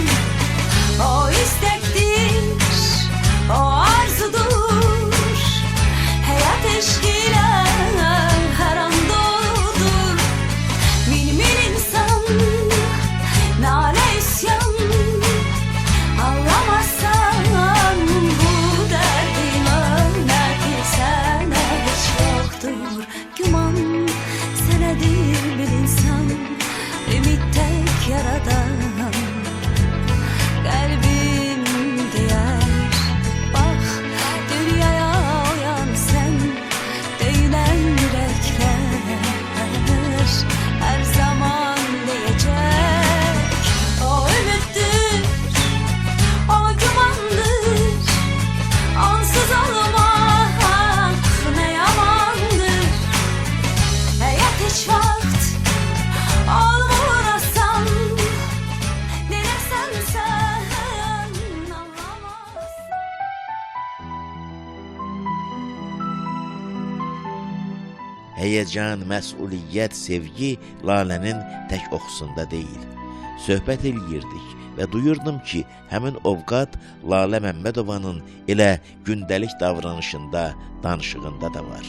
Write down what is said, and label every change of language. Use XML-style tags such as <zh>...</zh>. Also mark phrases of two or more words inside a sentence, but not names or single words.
<tr>O istektir, o arzudur, həyat eşqilə hər an doludur.</tr> <az>Min insan, nalə isyan, anlamazsan bu dərdim ölmək sənə heç yoxdur.</az> <tr>Güman senedir bir insan, ümit tek yaradan. Kalbim diyer, bak dünyaya uyan sen, döyünen yürekler her zaman diyecek. O ümittür, o gümandır, onsuz olmak ne yamandır. Hiç vakt olmurasam, denesen sen anlamazsın.</tr> <az>Həyəcan, məsuliyyət, sevgi Lalənin tək oxusunda deyil. Söhbət eləyirdik və duyurdum ki, həmin ovqat Lalə Məmmədovanın elə gündəlik davranışında, danışığında da var.</az>